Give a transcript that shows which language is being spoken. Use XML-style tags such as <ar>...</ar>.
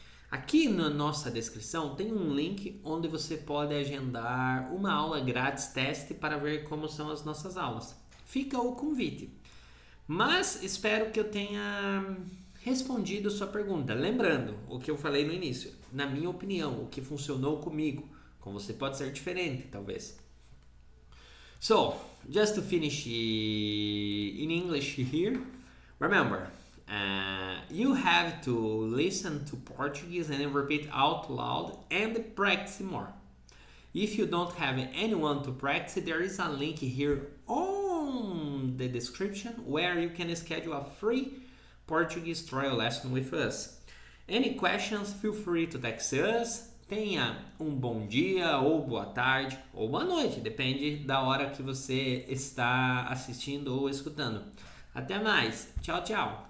<pt>Aqui na nossa descrição tem um link onde você pode agendar uma aula grátis teste para ver como são as nossas aulas. Fica o convite. Mas espero que eu tenha respondido sua pergunta. Lembrando o que eu falei no início, na minha opinião, o que funcionou comigo, com você pode ser diferente, talvez.</pt> <en>So, just to finish in English here, remember, you have to listen to Portuguese and repeat out loud and practice more. If you don't have anyone to practice, there is a link here on the description where you can schedule a free Portuguese trial lesson with us. Any questions, feel free to text us.</en> <pt>Tenha um bom dia, ou boa tarde, ou boa noite, depende da hora que você está assistindo ou escutando. Até mais, tchau, tchau!</pt>